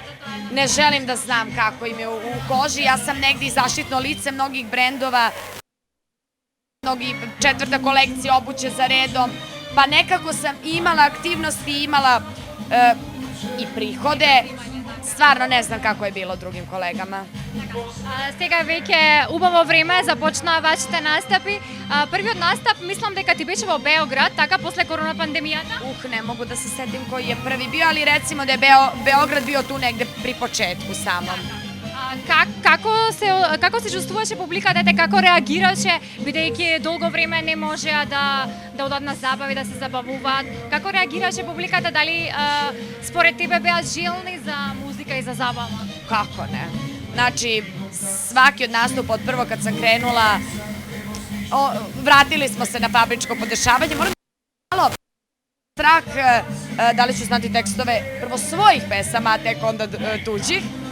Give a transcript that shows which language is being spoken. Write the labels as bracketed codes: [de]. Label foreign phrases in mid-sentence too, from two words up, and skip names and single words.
[sr] Ne želim da znam kako im je u koži. Ja sam negdje i zaštitno lice mnogih brendova, četvrta kolekcija obuće za redom, pa nekako sam imala aktivnosti, imala i prihode. Stvarno ne znam kako je bilo drugim kolegama. [mk] Сега веќе убаво време започнаа вашите настапи. Првиот настап мислам дека ти беше во Београд, така после корона пандемијата? [sr] Ne mogu da se setim koji je prvi bio, ali recimo da je Beograd bio tu negde pri početku samom. [mk] Како се чувствуваше публиката, како реагираше, бидејќи долго време не можеа да одат на забави, да се забавуваат? Како реагираше публиката, дали според тебе беа желни за музика и за забава? [sr] Kako ne? Znači, svaki od nastupa od prvo kad sam krenula, vratili smo se na fabričko podešavanje. Moram da malo strah da li ću znati tekstove prvo svojih pesama, a tek onda tuđih.